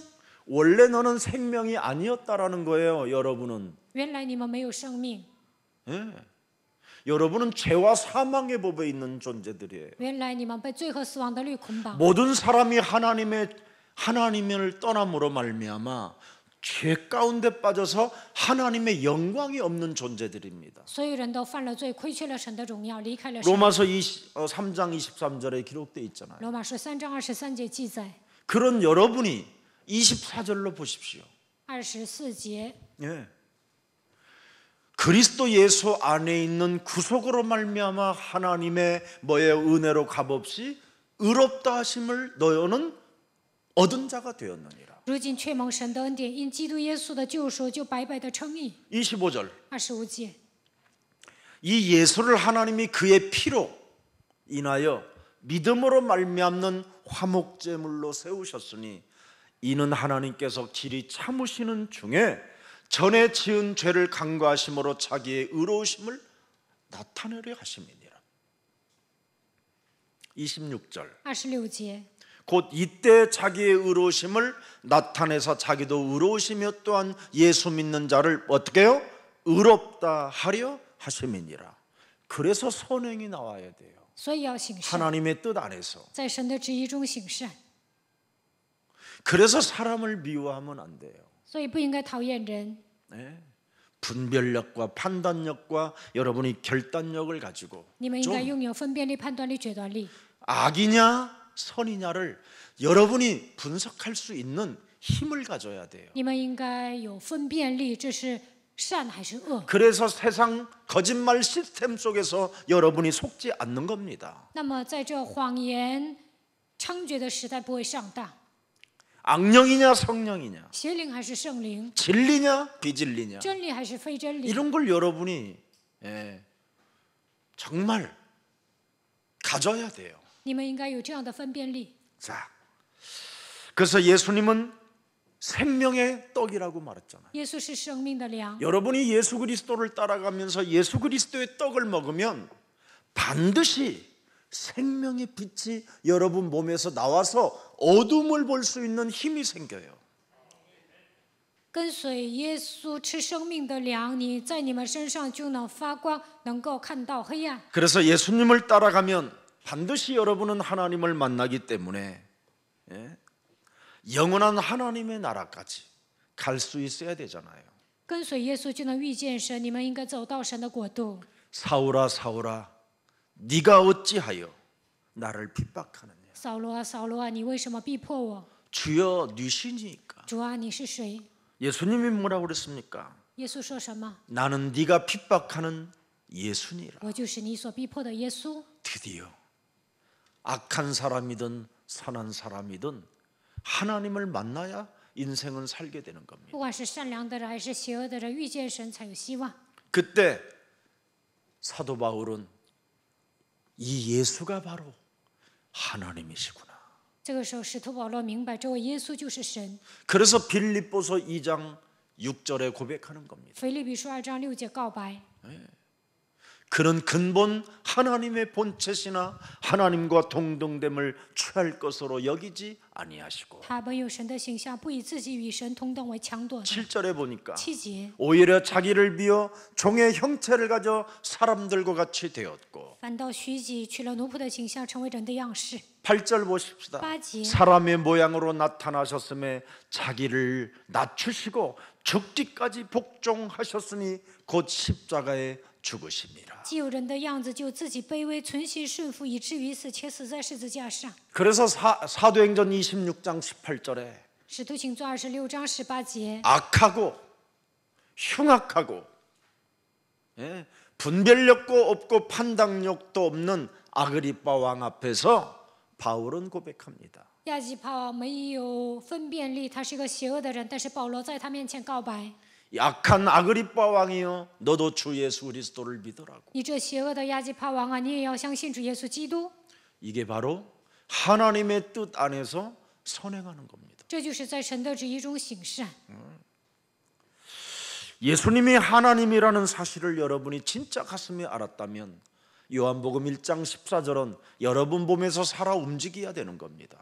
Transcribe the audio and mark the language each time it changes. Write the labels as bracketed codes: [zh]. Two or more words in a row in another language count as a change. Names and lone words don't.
[ko] 원래 너는 생명이 아니었다라는 거예요, 여러분은. [zh] 原来你们没有生命， [ko] 여러분은 죄와 사망의 법에 있는 존재들이에요. [zh] 原来你们被罪和死亡的律捆绑。 [ko] 모든 사람이 하나님을 떠남으로 말미암아 죄 가운데 빠져서 하나님의 영광이 없는 존재들입니다. [zh] 所有人都犯了罪，亏缺了神的荣耀，离开了神。 [ko] 로마서 3장 23절에 기록되어 있잖아요. [zh] 罗马书3章23节记载， [ko] 그런 여러분이 24절로 보십시오. [zh] 24节， [ko] 그리스도 예수 안에 있는 구속으로 말미암아 하나님의 은혜로 값없이 의롭다 하심을 너희는 얻은 자가 되었느니라. [zh] 如今却蒙神的恩典，因基督耶稣的救赎，就白白的称义。 [ko] 25절. [zh] 25节， [ko] 이 예수를 하나님이 그의 피로 인하여 믿음으로 말미암는 화목제물로 세우셨으니 이는 하나님께서 길이 참으시는 중에 전에 지은 죄를 간과하심으로 자기의 의로우심을 나타내려 하심이니라. 26절. [zh] 26节， [ko] 곧 이때 자기의 의로우심을 나타내서 자기도 의로우시며 또한 예수 믿는 자를 어떻게 해요? 의롭다 하려 하심이니라. 그래서 선행이 나와야 돼요. [zh] 所以要行善， [ko] 하나님의 뜻 안에서. [zh] 在神的旨意中行善， [ko] 그래서 사람을 미워하면 안 돼요. [zh] 所以不应该讨厌人。 [ko] 분별력과 판단력과 여러분이 결단력을 가지고 [zh] 你们应该拥有分辨力、判断力、决断力。 [ko] 악이냐 선이냐를 여러분이 분석할 수 있는 힘을 가져야 돼요. [zh] 你们应该有分辨力，这是善还是恶。 [ko] 그래서 세상 거짓말 시스템 속에서 여러분이 속지 않는 겁니다. [zh] 那么在这谎言猖獗的时代，不会上当。 [ko] 악령이냐 성령이냐, [zh] 邪灵还是圣灵， [ko] 진리냐 비진리냐, [zh] 真理还是非真理， [ko] 이런 걸 여러분이 정말 가져야 돼요. [zh] 你们应该有这样的分辨力。 [ko] 자, 그래서 예수님은 생명의 떡이라고 말했잖아요. [zh] 耶稣是生命的粮， [ko] 여러분이 예수 그리스도를 따라가면서 예수 그리스도의 떡을 먹으면 반드시 생명의 빛이 여러분 몸에서 나와서 어둠을 볼 수 있는 힘이 생겨요. [zh] 跟随耶稣吃生命的粮，你在你们身上就能发光，能够看到黑暗。 [ko] 그래서 예수님을 따라가면 반드시 여러분은 하나님을 만나기 때문에 영원한 하나님의 나라까지 갈 수 있어야 되잖아요. [zh] 跟随耶稣就能遇见神，你们应该走到神的国度。 [ko] 사울아 사울아 네가 어찌하여 나를 핍박하느냐. [zh] 扫罗啊，扫罗啊，你为什么逼迫我？ [ko] 주여 네 신이니까. [zh] 主啊，你是谁？ [ko] 예수님이 뭐라고 그랬습니까? [zh] 耶稣说什么？ [ko] 나는 네가 핍박하는 예수니라. [zh] 我就是你所逼迫的耶稣。 [ko] 드디어 악한 사람이든 선한 사람이든 하나님을 만나야 인생은 살게 되는 겁니다. [zh] 不管是善良的人还是邪恶的人，遇见神才有希望。 [ko] 그때 사도 바울은 이 예수가 바로 하나님이시구나. [zh] 这个时候，使徒保罗明白，这位耶稣就是神。 [ko] 그래서 빌립보서 2장 6절에 고백하는 겁니다. [zh] 腓立比书2章6节告白， [ko] 그는 근본 하나님의 본체시나 하나님과 동등됨을 취할 것으로 여기지 아니하시고. [zh] 他本有神的形象，不以自己与神同等为强夺的。 [ko] 7절에 보니까 [zh] 7节， [ko] 오히려 자기를 비워 종의 형체를 가져 사람들과 같이 되었고. [zh] 反倒虚己，取了奴仆的形象，成为人的样式。 [ko] 8절 보십시다. [zh] 8节， [ko] 사람의 모양으로 나타나셨음에 자기를 낮추시고 죽기까지 복종하셨으니 곧 십자가에 죽으심이라. [zh] 既有人的样子，就自己卑微，存心顺服，以至于死，且死在十字架上。 [ko] 그래서 사도행전 26장 18절에 [zh] 使徒行传26章18节， [ko] 악하고 흉악하고 분별력도 없고 판단력도 없는 아그리빠 왕 앞에서 바울은 고백합니다. [zh] 亚基帕王没有分辨力，他是一个邪恶的人，但是保罗在他面前告白： [ko] 악한 아그리빠 왕이여 너도 주 예수 그리스도를 믿으라고. [zh] 你这邪恶的亚基帕王啊，你也要相信主耶稣基督。 [ko] 이게 바로 하나님의 뜻 안에서 선행하는 겁니다. [zh] 这就是在神的旨意中行善。 [ko] 예수님이 하나님이라는 사실을 여러분이 진짜 가슴에 알았다면 요한복음 1장 14절은 여러분 몸에서 살아 움직여야 되는 겁니다.